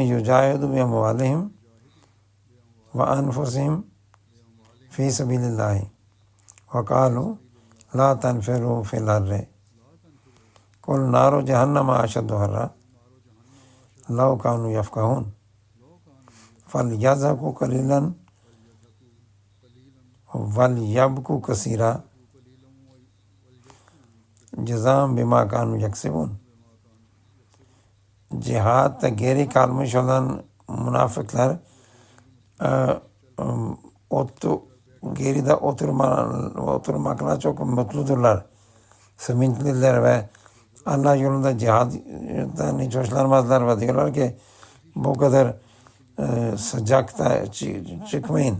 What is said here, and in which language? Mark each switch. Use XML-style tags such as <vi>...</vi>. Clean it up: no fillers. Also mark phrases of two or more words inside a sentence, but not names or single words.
<ar>يجاهدوا بأموالهم وأنفسهم في سبيل الله وقالوا لا تنفروا في الحر قل نار جهنم أشد حرا لو كانوا يفقهون فَلْيَذَّقُوا قَلِيلًا وَلْيَبْكُوا كَثِيرًا جَزَاءً بِمَا كَانُوا يَكْسِبُونَ.</ar> <tr>Cihatta geri kalmış olan münafıklar geride oturmakla çok mutludurlar. Sevinçliler ve Allah yolunda cihaddan hiç hoşlanmazlar ve diyorlar ki bu kadar sıcakta çıkmayın.</tr>